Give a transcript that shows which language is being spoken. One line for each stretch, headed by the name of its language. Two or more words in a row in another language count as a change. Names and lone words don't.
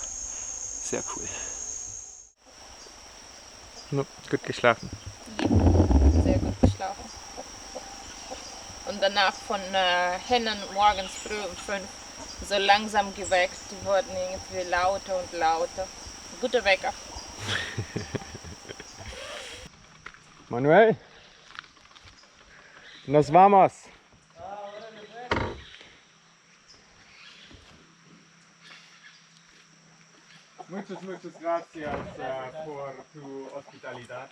German: Sehr cool. Gut geschlafen. Sehr gut geschlafen. Und danach von Hennen morgens früh um 5 so langsam geweckt. Die wurden irgendwie lauter und lauter. Guter Wecker.
Spanish: Manuel, nos vamos. Muchas gracias por tu hospitalidad.